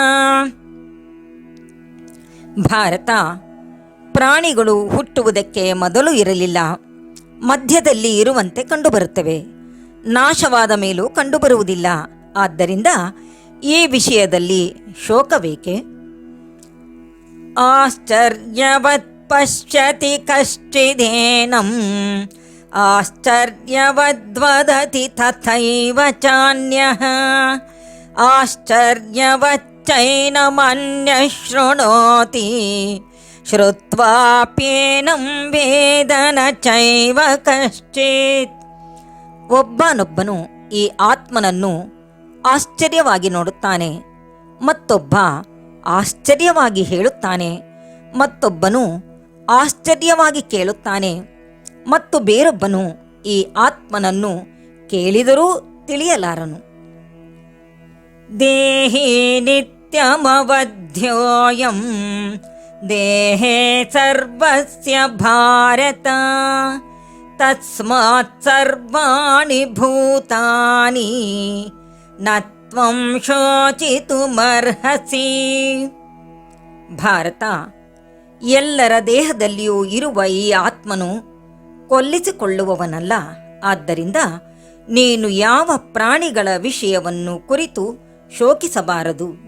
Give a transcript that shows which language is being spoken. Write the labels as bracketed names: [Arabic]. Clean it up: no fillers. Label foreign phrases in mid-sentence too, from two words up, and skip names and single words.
[Kannada] ಭಾರತ, ಪ್ರಾಣಿಗಳು ಹುಟ್ಟುವುದಕ್ಕೆ ಮೊದಲು ಇರಲಿಲ್ಲ, ಮಧ್ಯದಲ್ಲಿ ಇರುವಂತೆ ಕಂಡುಬರುತ್ತವೆ, ನಾಶವಾದ ಮೇಲೂ ಕಂಡುಬರುವುದಿಲ್ಲ. ಆದ್ದರಿಂದ ಈ ವಿಷಯದಲ್ಲಿ ಶೋಕವೇಕೆ? [Sanskrit] ಆಶ್ಚರ್ಯವತ್ ಪಶ್ಯತಿ ಕಶ್ಚಿದೇನಂ ಆಶ್ಚರ್ಯವದ್ವದತಿ ತಥೈವ ಚಾನ್ಯಃ ಆಶ್ಚರ್ಯವಚ್ಚೈನಮನ್ಯಃ ಶೃಣೋತಿ ಶ್ರುತ್ವಾಪ್ಯೇನಂ ವೇದ ನ ಚೈವ ಕಶ್ಚಿತ್. [Kannada] ಒಬ್ಬನೊಬ್ಬನು ಈ ಆತ್ಮನನ್ನು ಆಶ್ಚರ್ಯವಾಗಿ ನೋಡುತ್ತಾನೆ, ಮತ್ತೊಬ್ಬ ಆಶ್ಚರ್ಯವಾಗಿ ಹೇಳುತ್ತಾನೆ, ಮತ್ತೊಬ್ಬನು ಆಶ್ಚರ್ಯವಾಗಿ ಕೇಳುತ್ತಾನೆ, ಮತ್ತು ಬೇರೊಬ್ಬನು ಈ ಆತ್ಮನನ್ನು ಕೇಳಿದರೂ ತಿಳಿಯಲಾರನು. [Sanskrit] ದೇಹಿ ನಿತ್ಯಮವಧ್ಯೋಯಂ ದೇಹೇ ಸರ್ವಸ್ಯ ಭಾರತ ತಸ್ಮಾತ್ ಸರ್ವಾಣಿ ಭೂತಾನಿ ನ ತ್ವಂ ಶೋಚಿತುಮರ್ಹಸಿ. [Kannada] ಭಾರತ, ಎಲ್ಲರ ದೇಹದಲ್ಲಿಯೂ ಇರುವ ಈ ಆತ್ಮನು ಕೊಲ್ಲಿಸಿಕೊಳ್ಳುವವನಲ್ಲ. ಆದ್ದರಿಂದ ನೀನು ಯಾವ ಪ್ರಾಣಿಗಳ ವಿಷಯವನ್ನು ಕುರಿತು ಶೋಕಿಸಬಾರದು.